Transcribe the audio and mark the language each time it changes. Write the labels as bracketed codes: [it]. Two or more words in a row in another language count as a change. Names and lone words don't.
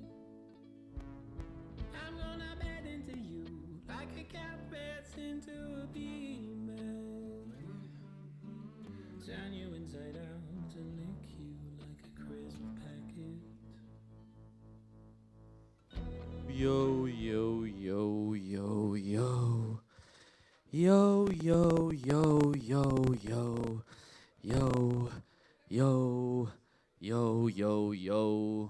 [en] I'm gonna bed into you like a cat beds into a female. Turn you inside out and lick you like a crisp packet. Yo, yo, yo, yo, yo. Yo, yo, yo, yo, yo. Yo, yo, yo, yo, yo.